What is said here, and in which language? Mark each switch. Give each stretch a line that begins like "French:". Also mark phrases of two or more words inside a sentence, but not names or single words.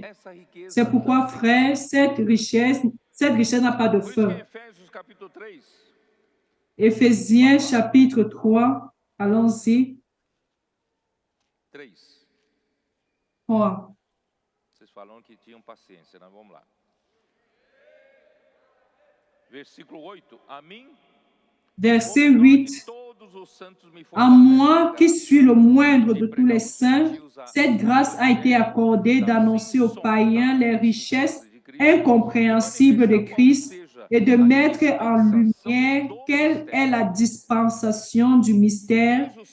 French: C'est pourquoi, frère, cette richesse n'a pas de fin. Éphésiens chapitre 3, allons-y. 3.
Portuguese: Vocês falam que tinham paciência, né? Vamos lá. Versículo 8. A mim,
French: verset 8. À moi, qui suis le moindre de tous les saints, cette grâce a été accordée d'annoncer aux païens les richesses incompréhensibles de Christ et de mettre en lumière quelle est la dispensation du mystère.